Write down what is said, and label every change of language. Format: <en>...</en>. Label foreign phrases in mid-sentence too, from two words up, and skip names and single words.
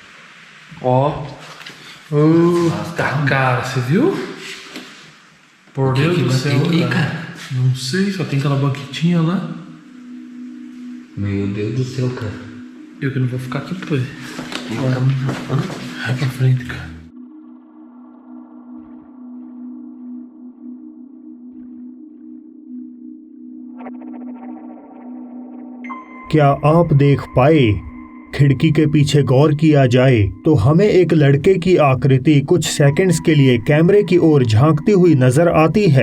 <pt>Ó. Tá, cara, você viu? Por Deus do céu, cara. Não sei, só tem aquela banquetinha lá. Meu Deus do céu, cara. Eu que não vou ficar aqui depois. Vai pra frente, cara.</pt> <hi>क्या आप देख पाए? खिड़की के पीछे गौर किया जाए तो हमें एक लड़के की आकृति कुछ सेकंड्स के लिए कैमरे की ओर झांकती हुई नजर आती है।</hi>